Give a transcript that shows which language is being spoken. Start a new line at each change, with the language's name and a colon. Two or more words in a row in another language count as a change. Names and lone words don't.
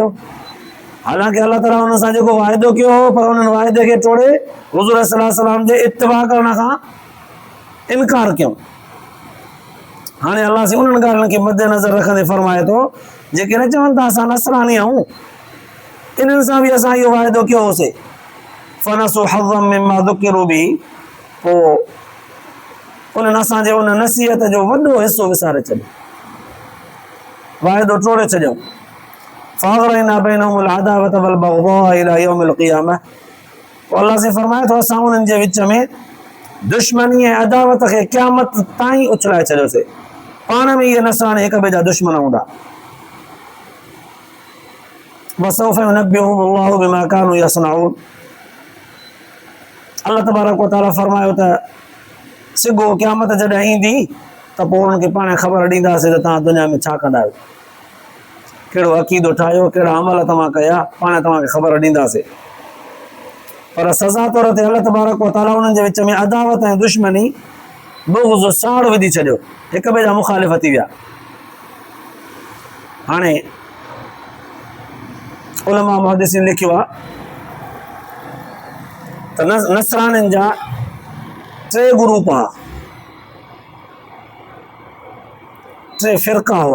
Sindhi: हालांकि अलाह ताला हुन सां जेको वाइदो कयो हो, पर हुननि वाइदे खे तोड़े हुज़ूर
Arabic: صلى الله عليه وسلم
Sindhi: जे इत्तिबा करण खां इनकार कयो। हाणे अलाह से उन्हनि ॻाल्हियुनि खे मद्देनज़र रखंदे फरमाए थो, जेके न चवनि था असां नसरानी आहियूं, इन्हनि सां बि असां इहो वाइदो कयो होसीं।
Arabic: فنسوا حظا مما ذكروا به,
Sindhi: पोइ उन्हनि असांजे उन नसीहत जो वॾो हिसो विसारे छॾियो, वाइदो तोड़े छॾियो।
Arabic: فأغرينا بينهم العداوة والبغضاء إلى يوم القيامة,
Sindhi: पोइ अलाह से फरमाए थो असां उन्हनि जे विच में दुश्मनी ऐं अदावत खे क़यामत ताईं उछलाए छॾियोसीं। पाण में इहे नसरानी हिक ॿिए जा दुश्मन हूंदा।
Arabic: وسوف ينبئهم الله بما كانوا يصنعون,
Sindhi: अल्लाह तबारक व तआला फरमायो त सिगो क़यामत जॾहिं ईंदी त पोइ उन्हनि खे पाण ख़बर ॾींदासीं त तव्हां दुनिया में छा कंदा आहियो, कहिड़ो अक़ीदो ठाहियो, कहिड़ा अमल तव्हां कया, पाण तव्हांखे ख़बर ॾींदासीं। पर सज़ा तौर ते अल्लाह तबारक व तआला उन्हनि जे विच में अदावत ऐं दुश्मनी, बुग़्ज़, साड़ विधी छॾियो, हिक ॿिए जा मुख़ालिफ़ थी विया। हाणे उलमा मुहद्दिसीन लिखियो आहे त नसरानियुनि जा 3 ग्रुप हुआ, 3 फ़िरका हुआ।